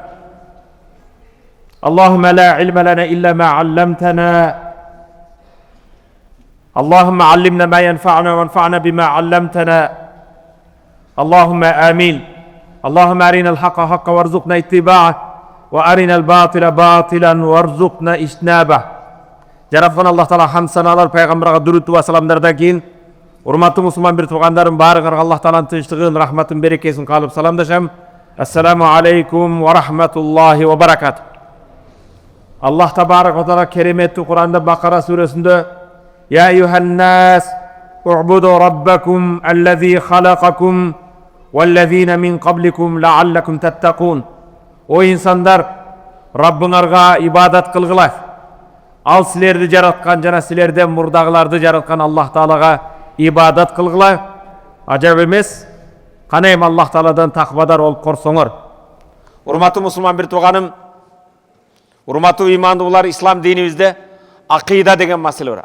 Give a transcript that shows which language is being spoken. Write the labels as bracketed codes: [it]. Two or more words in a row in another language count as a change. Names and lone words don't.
[ar] اللهم لا علم لنا إلا ما علمتنا، اللهم علمنا ما ينفعنا وانفعنا بما علمتنا، اللهم آمين. اللهم أرنا الحق حقا وارزقنا اتباعه وأرنا الباطل باطلا وارزقنا اجتنابه. [ky] Жаратқан Аллах Таала хамд саналар, пайғамбарға дүрүт ва саламдардан кейін урматтуу мусулман бир туугандарым баарыңарга Аллах Тааланын тынчтыгын, рахматын, берекесин каалап саламдашам. [ar] السلام عليكم ورحمة الله وبركاته. الله تبارك وتعالى [ky] кереметтүү Кур'анда Бакара сүрөсүндө: [ar] يا أيها الناس اعبدوا ربكم الذي خلقكم والذين من قبلكم لعلكم تتقون. [ky] О инсандар, Раббыңарга ибадат кылгыла. Ал силерди жараткан жана силерден мурдагыларды жараткан Аллах Таалага ибадат кылгыла. Ажап эмес? Кана эми Аллах Тааладан таквадар болуп корсоңор. Урматтуу мусулман бир тууганым, урматтуу имандуулар, ислам динибизде акыйда деген маселе бар.